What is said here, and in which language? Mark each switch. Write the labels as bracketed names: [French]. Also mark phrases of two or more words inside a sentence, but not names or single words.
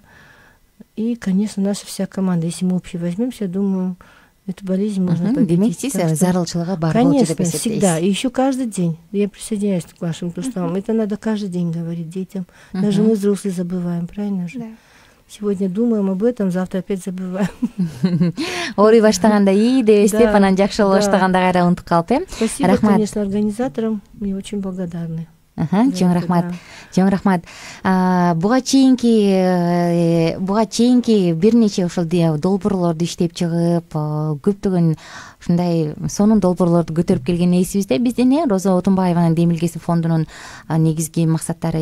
[Russian] И, конечно, наша вся команда. Если мы общий возьмемся, я думаю, эту болезнь можно победить. Конечно, всегда. И еще каждый день. Я присоединяюсь к вашим словам. Это надо каждый день говорить детям. Даже мы, взрослые, забываем, правильно же? Да. Сегодня думаем об этом, завтра опять забываем. [Kyrgyz] Ооруй баштаганда ии дебестеп, анан жакшы болуп баштаганда кайра унутуп калып, [Russian] Спасибо, конечно, организаторам. Мы очень благодарны. [Kyrgyz] Чоң рахмат. Буга чейинки бир нече ошол долбоорлорду иштеп чыгып, көптөгөн ушундай сонун долбоорлорду көтөрүп келген эсибизде. Биздин Роза Отунбаеванын Демилгеси фондунун негизги максаттары.